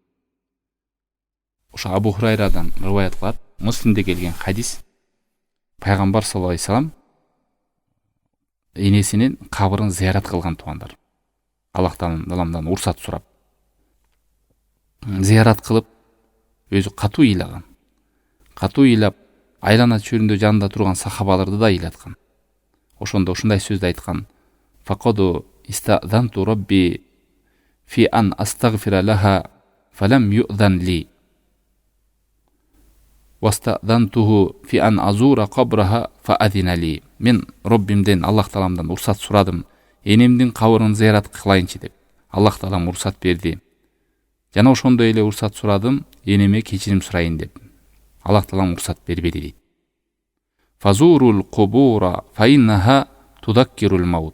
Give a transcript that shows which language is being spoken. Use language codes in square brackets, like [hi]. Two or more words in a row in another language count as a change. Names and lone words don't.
[ky] Ошо Абу Хурайрадан рываят кылат, Муслимде келген хадис, пайгамбар [ar] صلى الله عليه وسلم [ky] энесинин кабырын зыярат кылган туугандар. Аллахтан уруксат сурап, зыярат кылып, өзү катуу ыйлаган. Катуу ыйлап, айлана чөйрүндө жанында турган сахабаларды да ыйлаткан. Ошондо ушундай сөздү айткан: [ar] "فقد استأذنت ربي في أن أستغفر لها فلم يؤذن لي. واستأذنته في أن أزور قبرها فأذن لي." [ky] Мен Роббимден, Аллах Тааламдан уруксат сурадым, энемдин кабырын зыярат кылайынчы деп. Аллах Таалам уруксат берди. Жана ошондой эле уруксат сурадым, энеме кечирим сурайын деп. Аллах Таалам уруксат бербеди дейт. [ar] فزوروا القبور فإنها تذكر الموت.